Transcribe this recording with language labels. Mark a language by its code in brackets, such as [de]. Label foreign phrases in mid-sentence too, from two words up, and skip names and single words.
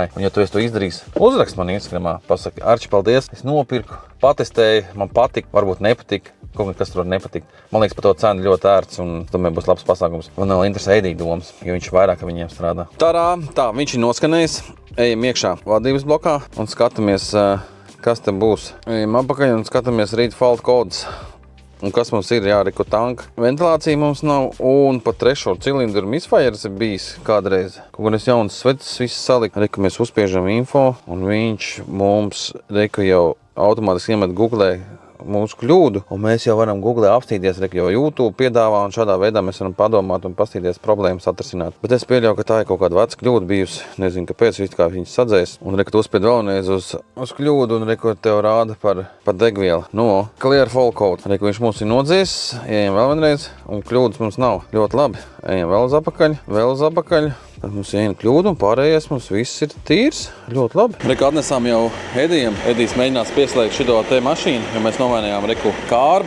[lv] Un ja tu esi to izdarījis, uzrakst man Instagramā, pasaki, Arči, paldies, es nopirku, patestēju, man patika, varbūt nepatika, kaut kas tur var nepatikt. Man liekas, par to cenu ļoti ērts, un tomēr būs labs pasākums. Man vēl interesē Edija domas, jo viņš vairāk ar viņiem strādā. Tā, viņš ir noskanējis, ejam iekšā vadības blokā un skatāmies, kas te būs. Ejam apakaļ un skatāmies [en] read fault codes. [lv] Un kas mums ir, reku tanka. Ventilācija mums nav, un pa 3. cilindru misfires ir bijis kādreiz. Kaut kādas jaunas sveces viss salika. Reku mēs uzspiežam info, un viņš mums, reku jau automātiski iemet Googlē mūsu kļūdu, un mēs jau varam Googlē apstīties, jo YouTube piedāvā, un šādā veidā mēs varam padomāt un pastīties problēmas atrisināt. Bet es pieļauju, ka tā ir kaut kāda veca kļūda bijusi, nezinu, kāpēc viņš kā viņas sadzēs, un reku tu uzspied vēlreiz uz kļūdu, un reku tev rāda par degvielu. [en] No, clear fault code. [lv] Reku viņš mums ir nodzies, ejam vēl vienreiz, un kļūdas mums nav. Ļoti labi. Ejam vēl uz apakaļ. Tad mums ir viena kļūda, un pārējais mums viss ir tīrs. Ļoti labi. Reku atnesām jau Edijam. Edijs mēģinās pieslēgt šito te mašīnu, jo mēs nomainījām reku kārbu.